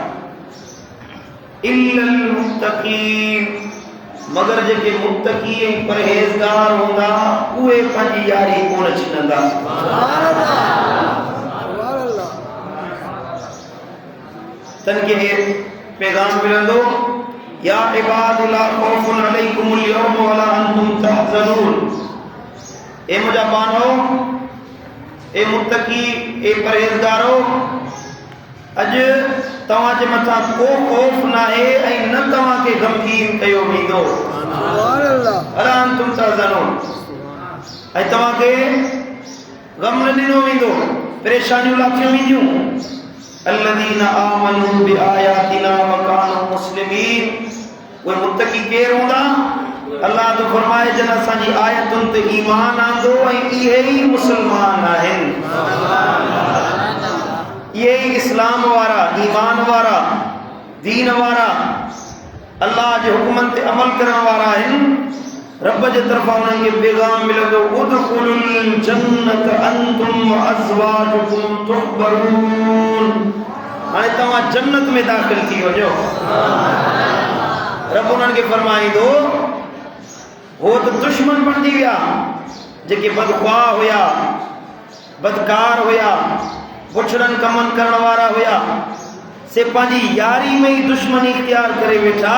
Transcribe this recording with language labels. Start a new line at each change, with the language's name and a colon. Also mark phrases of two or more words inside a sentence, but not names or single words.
Arabic: إلا المتقين,
Sindhi: मगर जेके मुत्तकी ऐं परहेज़गार हूंदा उहे पंहिंजी यारी कोन छॾंदा। तनखे पैगाम मिलंदो,
Arabic: يا عبادي لا خوف عليكم اليوم ولا أنتم تحزنون.
Sindhi: ए मुझा बानो, ए मुत्तकी, ए परहेज़गारो, अज तव्हां जे मथां को खौफ नाहे ऐं न तव्हां खे गमगीन कयो वेंदो।
Arabic: ولا أنتم تحزنون,
Sindhi: ऐं तव्हां खे गम न ॾिनो वेंदो, परेशानियूं लाथियूं वेंदियूं।
Arabic: الذين آمنوا بآياتنا وكانوا مسلمين.
Sindhi: उहे मुत्तकी केर हूंदा? अल्लाह तो फरमाए जन असांजी आयतुनि ते ईमान आंदो ऐं इहे ई मुस्लमान आहिनि। ये इस्लाम वारा, ईमान वारा, दीन वारा, अल्लाह जे हुक्मन ते अमल करण वारा आहिनि। रब जे तरफां उन्हनि खे पैगाम मिलंदो,
Arabic: ادخلوا الجنة أنتم وأزواجكم تحبرون.
Sindhi: हाणे तव्हां जन्नत में दाख़िल थी वञो। रब उन्हनि खे फरमाईंदो, हो त दुश्मन बणिजी विया, जेके बदख्वाह हुया, बदकार हुया, बुछड़नि कमनि करण वारा हुया, से पंहिंजी यारी में ई दुश्मनी इख्तियार करे वेठा।